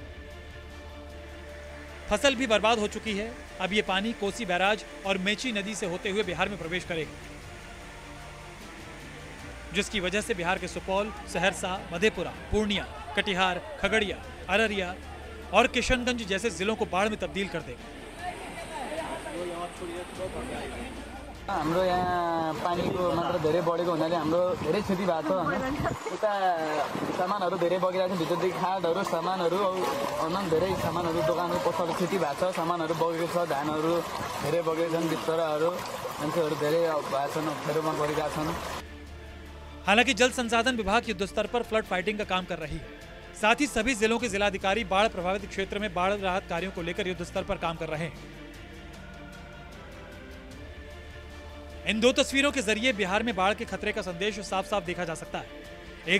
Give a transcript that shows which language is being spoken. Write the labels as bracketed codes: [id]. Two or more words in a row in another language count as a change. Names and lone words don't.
[hi] फसल भी बर्बाद हो चुकी है। अब ये पानी कोसी बैराज और मेची नदी से होते हुए बिहार में प्रवेश करेगा, जिसकी वजह से बिहार के सुपौल, सहरसा, मधेपुरा, पूर्णिया, कटिहार, खगड़िया, अररिया और किशनगंज जैसे जिलों को बाढ़ में तब्दील कर देगा। [ne] हाम्रो यहाँ पानीको मात्रा धेरै बढेको हुनाले हाम्रो धेरै क्षति भएको छ हैन। उता सामानहरू धेरै बगिरहेको छ, भित्रदेखि खाडहरू, सामानहरू अनन धेरै सामानहरू, दोकानहरू, पसलहरू क्षति भएको छ। सामानहरू बगेको छ, धानहरू धेरै बगेका छन्, बिस्तराहरू, मान्छेहरू धेरै भएको छन्, अप्ठ्यारोमा परिरहेका छन्। [hi] हालांकि जल संसाधन विभाग युद्ध स्तर पर [en] flood fighting [hi] का काम कर रही है। साथ ही सभी जिलों के जिलाधिकारी बाढ़ प्रभावित क्षेत्र में बाढ़ राहत कार्यों को लेकर युद्ध स्तर पर काम कर रहे हैं। इन 2 तस्वीरों के जरिए बिहार में बाढ़ के खतरे का संदेश साफ साफ देखा जा सकता है।